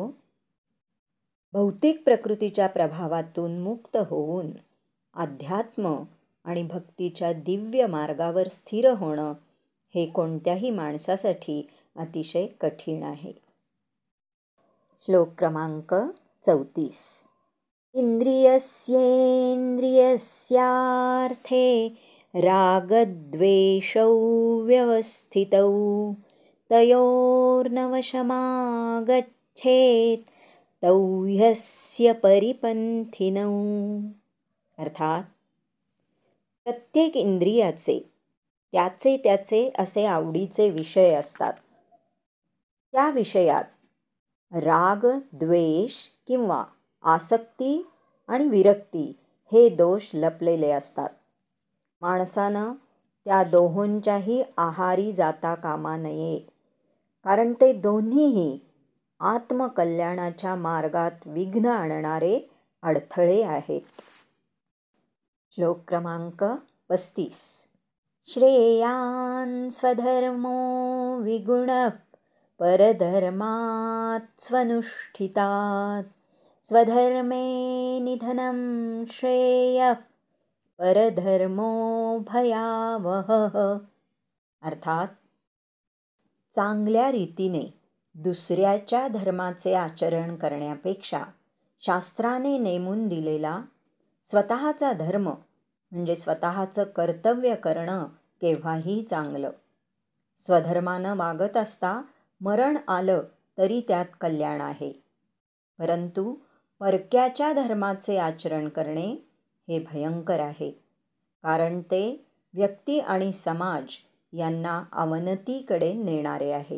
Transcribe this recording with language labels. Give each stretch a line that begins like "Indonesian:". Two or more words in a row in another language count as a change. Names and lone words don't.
Marathi: भौतिक प्रकृतीच्या प्रभावातून मुक्त होऊन अध्यात्म आणि भक्तीच्या दिव्य मार्गावर स्थिर होणं हे कोणत्याही माणसासाठी अतिशय कठीण आहे. श्लोक क्रमांक 34.
Sanskrit: इंद्रियस्येन्द्रियस्यार्थे रागद्वेषौ व्यवस्थितौ तयोर्नवशमागच्छेत तौ ह्यस्य परिपंथिनौ.
Marathi: अर्थात, प्रत्येक इंद्रियाचे त्याचे त्याचे असे आवडीचे विषय असतात. त्या विषयात राग, द्वेष किंवा आसक्ती आणि विरक्ती हे दोष लपलेले असतात. माणसानं त्या दोहोंच्याही आहारी जाता कामा नये, कारण ते दोन्हीही आत्मकल्याणाच्या मार्गात विघ्न आणणारे अडथळे आहेत. श्लोक क्रमांक 35.
Sanskrit: श्रेयान् स्वधर्मो विगुणः परधर्मात् स्वनुष्ठितात् स्वधर्मे निधनं श्रेयः परधर्मो भयावहः.
Marathi: अर्थात, चांगल्या रीतीने दुसऱ्याच्या धर्माचे आचरण करण्यापेक्षा शास्त्राने नेमून दिलेला स्वतःचा धर्म म्हणजे स्वतःचं कर्तव्य करणं केव्हाही चांगलं. स्वधर्मानं वागत असता मरण आलं तरी त्यात कल्याण आहे, परंतु परक्याच्या धर्माचे आचरण करणे हे भयंकर आहे, कारण ते व्यक्ती आणि समाज यांना अवनतीकडे नेणारे आहे.